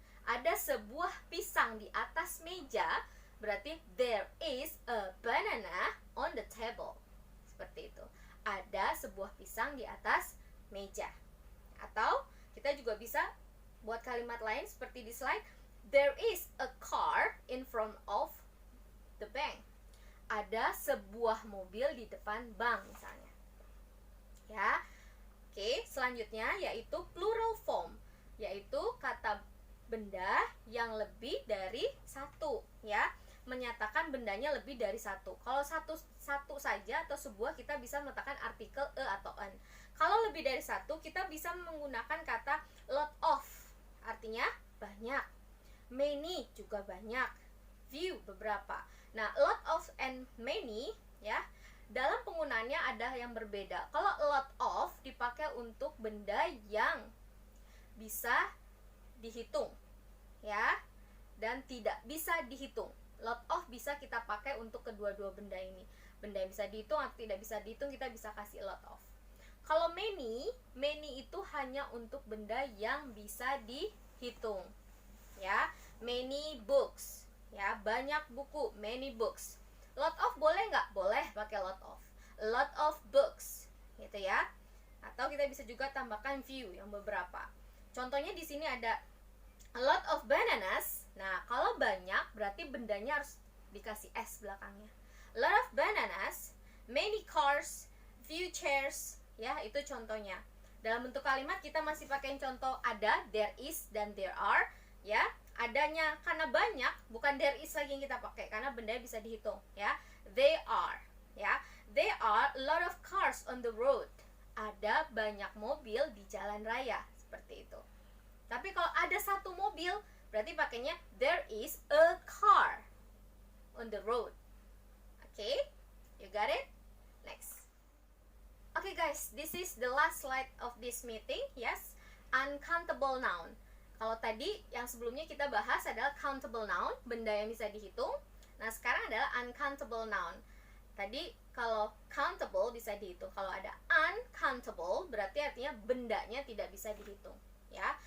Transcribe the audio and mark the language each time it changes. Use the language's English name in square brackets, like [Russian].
[Indonesian] Ada sebuah pisang di atas meja, berarti [English] there is a banana on the table. [Indonesian] Seperti itu. Ada sebuah pisang di atas meja. Atau kita juga bisa buat kalimat lain seperti di slide. [English] There is a car in front of the bank. [Indonesian] Ada sebuah mobil di depan bank misalnya. Ya. Oke, selanjutnya yaitu plural form, yaitu kata benda yang lebih dari satu, ya, menyatakan bendanya lebih dari satu. Kalau satu saja atau sebuah kita bisa meletakkan artikel atau an. Kalau lebih dari satu kita bisa menggunakan kata lot of, artinya banyak. Many juga banyak. Few beberapa. Nah, lot of and many, ya, dalam penggunaannya ada yang berbeda. Kalau a lot of dipakai untuk benda yang bisa dihitung, ya, dan tidak bisa dihitung. Lot of bisa kita pakai untuk kedua-dua benda ini. Benda yang bisa dihitung atau tidak bisa dihitung kita bisa kasih a lot of. Kalau many itu hanya untuk benda yang bisa dihitung, ya. [English] Many books, ya, [Indonesian] banyak buku, [English] many books. [Indonesian] Lot of boleh nggak? Boleh pakai lot of. A lot of books, gitu ya. Atau kita bisa juga tambahkan few yang beberapa. Contohnya di sini ada a lot of bananas. Nah, kalau banyak berarti bendanya harus dikasih s belakangnya. [English] A lot of bananas, many cars, few chairs, ya, [Indonesian] itu contohnya. Dalam bentuk kalimat kita masih pakai contoh ada, there is dan there are, ya. adanya, karena banyak, bukan there is lagi yang kita pakai, karena benda bisa dihitung, ya. [English] They are, ya. There are a lot of cars on the road. [Indonesian] Ada banyak mobil di jalan raya, seperti itu. Tapi kalau ada satu mobil, berarti pakainya [English] there is a car on the road. Okay, you got it? Next. Okay guys, this is the last slide of this meeting. Yes, uncountable noun. [Indonesian] Kalau tadi yang sebelumnya kita bahas adalah countable noun, benda yang bisa dihitung. Nah, sekarang adalah uncountable noun. Tadi kalau countable bisa dihitung. Kalau ada uncountable berarti artinya bendanya tidak bisa dihitung, ya.